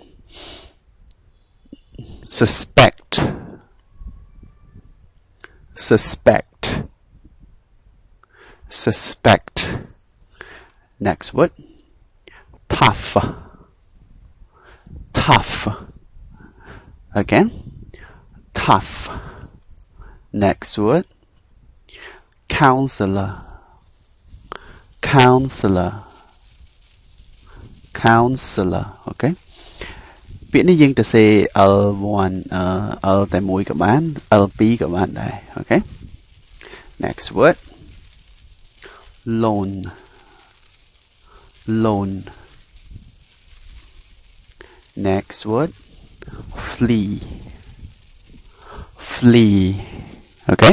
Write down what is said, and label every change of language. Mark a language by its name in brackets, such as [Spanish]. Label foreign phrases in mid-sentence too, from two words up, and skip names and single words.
[English] suspect suspect suspect next word tough tough again tough next word counselor counselor counselor okay [Khmer] ពាក្យនេះយើងទៅសេ L1 L តែមួយក៏បាន L2 ក៏បានដែរ [English] okay next word loan loan next word flee flee okay